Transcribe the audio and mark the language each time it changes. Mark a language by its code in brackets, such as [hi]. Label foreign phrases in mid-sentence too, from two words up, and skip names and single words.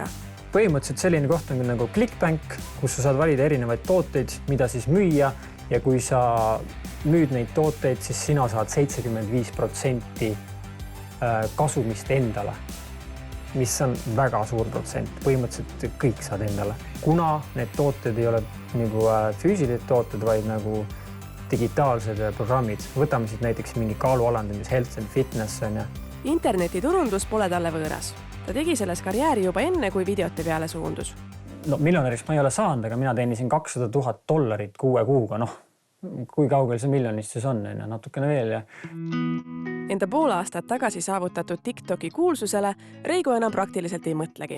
[et] Põhimõtteliselt selline koht on nagu Clickbank, kus sa saad valida erinevaid tooteid, mida siis müüa ja kui sa müüd neid tooteid, siis sina saad 75% kasumist endale, mis on väga suur protsent. Põhimõtteliselt kõik saad endale. Kuna need tooted ei ole nagu füüsilised tooted, vaid nagu digitaalsed programmid. Võtame siit näiteks mingi kaalualandamis, [en] health and fitness. [et] Internetiturundus pole talle võõras. Ta tegi selles karjääri juba enne, kui videote peale suundus. No, miljonäriks ma ei ole saanud, aga mina teenisin $200,000 6 kuuga. Noh, kui kaugel see miljonist siis on, natukene veel. Ja. Enda pool aastat tagasi saavutatud TikToki kuulsusele Reigo enam praktiliselt ei mõtlegi.